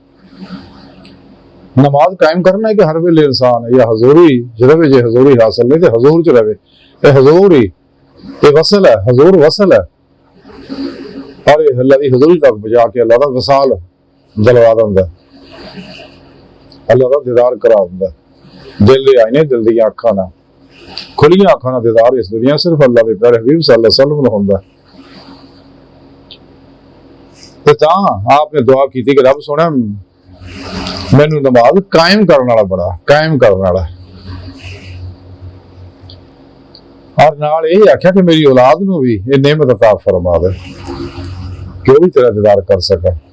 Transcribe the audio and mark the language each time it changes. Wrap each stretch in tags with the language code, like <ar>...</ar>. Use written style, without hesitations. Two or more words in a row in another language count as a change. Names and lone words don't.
<pa>نماز قائم کرنا ہے کہ ہر ویلے انسان یا حضوری روے، جے حضوری حاصل نہیں تو حضور چ روے. یہ حضور ہی یہ وصل ہے، حضور وصل ہے. اور اللہ کی حضوری تک بجا کے اللہ کا وصال دلوا دیندا، اللہ کا دیدار کرا دیندا. دل دے آئینے، دل دی اکھاں نا، کھلیاں اکھاں نا دیدار اس دنیا صرف اللہ کے پیارے حبیب</pa> <ar>صلى الله عليه وسلم</ar> <pa>نوں ہندا. تے تاں آپنے دعا کی کہ رب سوہنا مینوں نماز قائم کرنے والا بڑا، قائم کرنے والا. اور نال یہ آکھیا کہ میری اولاد نوں بھی یہ نعمت عطا فرما دے کہ وہ بھی تیرا دیدار کر سکے.</pa>